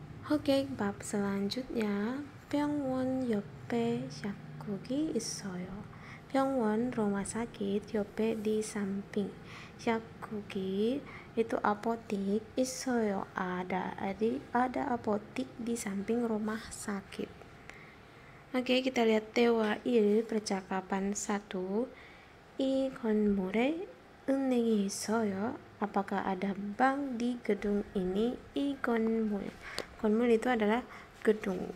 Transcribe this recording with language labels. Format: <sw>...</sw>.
<id>Oke, bab selanjutnya</id> <ko>병원 옆에 약국이 있어요.</ko> <id>병원 rumah sakit, 옆에 di samping. 약국이 itu apotik, 있어요 ada. Jadi ada apotik di samping rumah sakit. Oke, kita lihat 대화 1 percakapan 1.</id> <ko>이 건물에 은행이 있어요.</ko> <id>Apakah ada bank di gedung ini?</id> <ko>이 건물.</ko> <id>Konmul itu adalah gedung.</id>